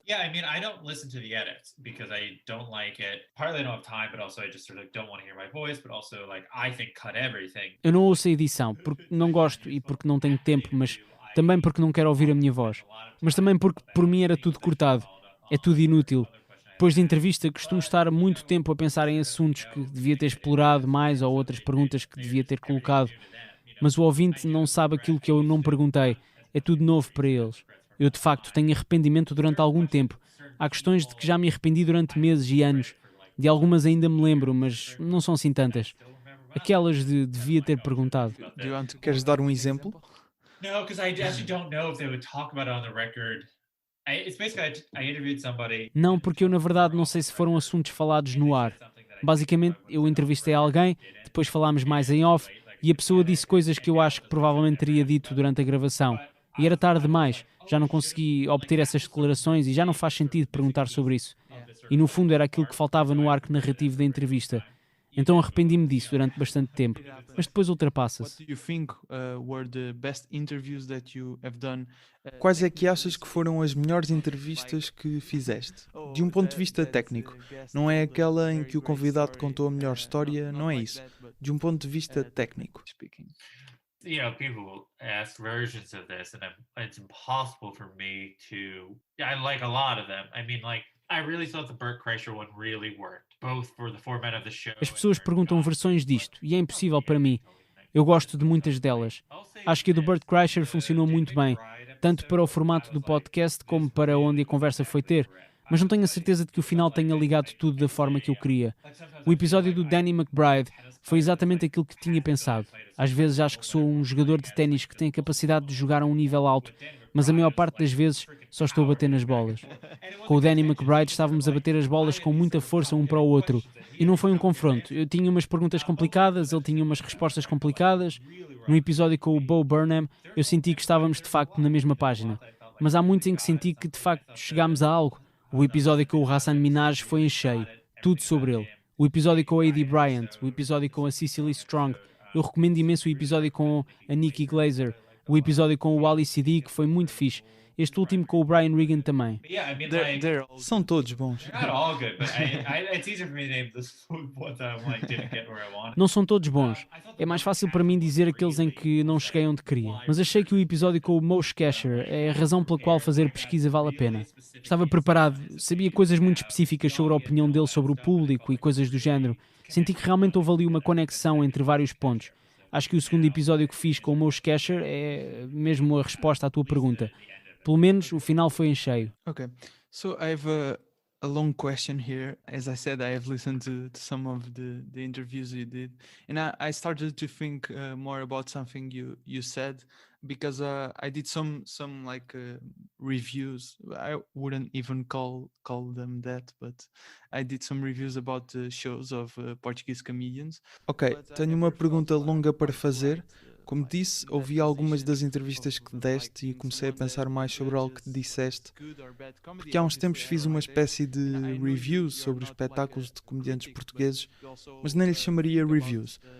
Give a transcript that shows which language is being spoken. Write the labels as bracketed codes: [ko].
[en] Yeah, I mean, I don't listen to the edits because I don't like it. Partly I don't have time, but also I just sort of don't want to hear my voice, but also like I think cut everything. [pt] Eu não ouço a edição porque não gosto e porque não tenho tempo, mas também porque não quero ouvir a minha voz. Mas também porque por mim era tudo cortado. É tudo inútil. Depois de entrevista, costumo estar muito tempo a pensar em assuntos que devia ter explorado mais ou outras perguntas que devia ter colocado. Mas o ouvinte não sabe aquilo que eu não perguntei. É tudo novo para eles. Eu, de facto, tenho arrependimento durante algum tempo. Há questões de que já me arrependi durante meses e anos. De algumas ainda me lembro, mas não são assim tantas. Aquelas de devia ter perguntado. Queres dar um exemplo? [en] No, because I actually don't know if they would talk about it on the record. It's basically I interviewed somebody. [pt] Não, porque eu, na verdade, não sei se foram assuntos falados no ar. Basicamente, eu entrevistei alguém, depois falámos mais em off, e a pessoa disse coisas que eu acho que provavelmente teria dito durante a gravação. E era tarde demais, já não consegui obter essas declarações e já não faz sentido perguntar sobre isso. E no fundo era aquilo que faltava no arco narrativo da entrevista. Então arrependi-me disso durante bastante tempo, mas depois ultrapassa-se. [en] What do you think were the best interviews that you have done? [pt] Quais é que achas que foram as melhores entrevistas que fizeste? De um ponto de vista técnico, não é aquela em que o convidado contou a melhor história, não é isso. De um ponto de vista técnico. [en] You know, people ask versions of this, and it's impossible for me to. I like a lot of them. I mean, like, I really thought the Bert Kreischer one really worked, both for the format of the show. [pt] As pessoas perguntam versões disto, e é impossível para mim. Eu gosto de muitas delas. Acho que a do Bert Kreischer funcionou muito bem, tanto para o formato do podcast como para onde a conversa foi ter. Mas não tenho a certeza de que o final tenha ligado tudo da forma que eu queria. O episódio do Danny McBride foi exatamente aquilo que tinha pensado. Às vezes acho que sou um jogador de ténis que tem a capacidade de jogar a um nível alto, mas a maior parte das vezes só estou a bater nas bolas. Com o Danny McBride estávamos a bater as bolas com muita força um para o outro. E não foi um confronto. Eu tinha umas perguntas complicadas, ele tinha umas respostas complicadas. No episódio com o Bo Burnham, eu senti que estávamos de facto na mesma página. Mas há muitos em que senti que de facto chegámos a algo. O episódio com o Hassan Minhaj foi em cheio. Tudo sobre ele. O episódio com a A.D. Bryant, o episódio com a Cecily Strong. Eu recomendo imenso o episódio com a Nikki Glaser. O episódio com o Ali Siddiq foi muito fixe. Este último com o Brian Regan também. [en] Yeah, I mean, like, [pt] São todos bons. [en] they're not all good, but it's easier for me to name this ones that like didn't get where I wanted. [pt] Não são todos bons. É mais fácil para mim dizer aqueles em que não cheguei onde queria. Mas achei que o episódio com o Moshe Kasher é a razão pela qual fazer pesquisa vale a pena. Estava preparado, sabia coisas muito específicas sobre a opinião dele sobre o público e coisas do género. Senti que realmente houve ali uma conexão entre vários pontos. Acho que o segundo episódio que fiz com o Moshe Kasher é mesmo a resposta à tua pergunta. Pelo menos o final foi em cheio. [en] Okay, so I have a long question here. As I said, I have listened to some of the interviews you did, and I started to think more about something you said, because I did some like reviews. I wouldn't even call them that, but I did some reviews about the shows of Portuguese comedians. [pt] Ok, tenho uma pergunta longa para fazer. Como disse, ouvi algumas das entrevistas que deste e comecei a pensar mais sobre algo que disseste, porque há uns tempos fiz uma espécie de reviews sobre os espetáculos de comediantes portugueses, mas nem lhes chamaria reviews.